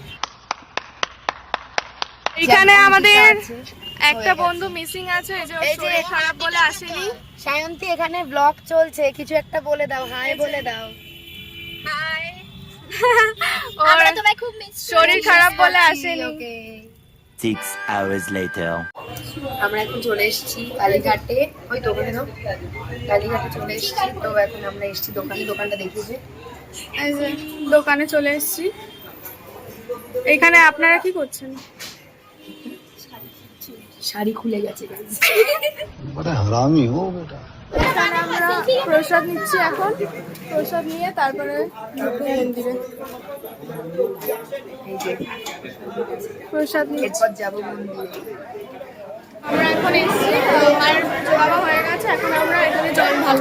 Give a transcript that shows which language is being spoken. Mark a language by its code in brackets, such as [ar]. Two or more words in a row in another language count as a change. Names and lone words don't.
[bn] এখানে আমাদের একটা হয়ে গেছে। বন্ধু মিসিং আছে, এই যে ওর এই যে শরীর খারাপ বলে আসেনি। সায়ন্তী, এখানে ব্লগ চলছে, কিছু একটা বলে দাও, হাই বলে দাও। হাই, ওর আমরা তোমায় খুব মিস করি। শরীর খারাপ বলে আসেনি। [en] 6 hours later. [bn] আমরা এখন চলে এসেছি কালীঘাটে, ওই দোকানে দাও, কালীঘাটে চলে এসেছি। তো এখন আমরা এসেছি দোকানে, দোকানটা দেখিয়েছে, এই যে দোকানে চলে এসেছি। এখানে আপনারা কি করছেন? শাড়ি খুলে গেছে guys। [hi] बड़ा हरामी हो बेटा। [bn] এখানে আমরা প্রসাদ নিচ্ছি, এখন প্রসাদ নিয়ে তারপরে ঢুকবো মন্দিরে। এই যে প্রসাদ নিয়ে এরপর যাবো মন্দিরে। আমরা এখন এসেছি, মায়ের পুজো বাবা হয়ে গেছে, এখন আমরা এখানে জল ঢালবো।